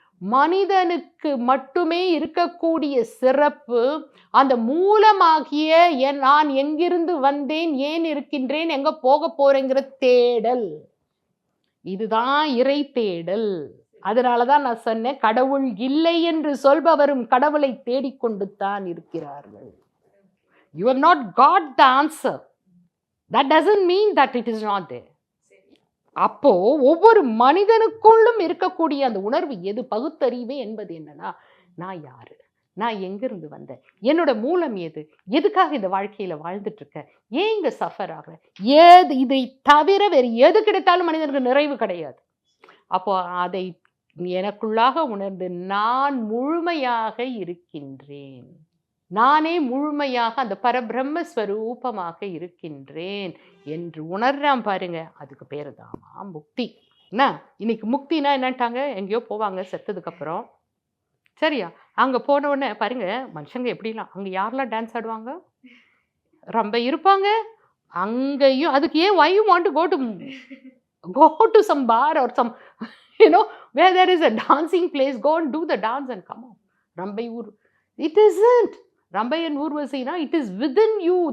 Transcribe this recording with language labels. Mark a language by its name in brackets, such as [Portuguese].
[Tamil] மனிதனுக்கு மட்டுமே இருக்கக்கூடிய சிறப்பு அந்த மூலமாகிய நான் எங்கிருந்து வந்தேன், ஏன் இருக்கின்றேன், எங்க போக போறேங்கிற தேடல். இதுதான் இறை தேடல். அதனாலதான் நான் சொன்னேன், கடவுள் இல்லை என்று சொல்பவரும் கடவுளை தேடிக்கொண்டு தான் இருக்கிறார்கள். [English] You have not got the answer. That doesn't mean that it is not there. [Tamil] அப்போ ஒவ்வொரு மனிதனுக்குள்ளும் இருக்கக்கூடிய அந்த உணர்வு எது? பகுத்தறிவு என்பது என்னன்னா, நான் யாரு, நான் எங்கிருந்து வந்தேன், என்னோட மூலம் எது, எதுக்காக இந்த வாழ்க்கையில வாழ்ந்துட்டு இருக்கேன், ஏன் இங்க சஃபர் ஆகிறேன், ஏது, இதை தவிர வேறு எது கிடைத்தாலும் மனிதனுக்கு நிறைவு கிடையாது. அப்போ அதை எனக்குள்ளாக உணர்ந்து நான் முழுமையாக இருக்கின்றேன், நானே முழுமையாக அந்த பரபிரம்ம ஸ்வரூபமாக இருக்கின்றேன் என்று உணர்றான் பாருங்க, அதுக்கு பேரு தாமா முக்தி. என்ன இன்னைக்கு முக்தினா என்னட்டாங்க? எங்கேயோ போவாங்க செத்ததுக்கு அப்புறம், சரியா? அங்க போன உடனே பாருங்க மனுஷங்க எப்படிலாம், அங்க யாரெல்லாம் டான்ஸ் ஆடுவாங்க, ரொம்ப இருப்பாங்க அங்கேயும். அதுக்கு ஏன் [English] why you want to go to some bar or some where there is a dancing place, go and do the dance and come on. Rambai Ur, it isn't Rambai and Urvasi, it is within you.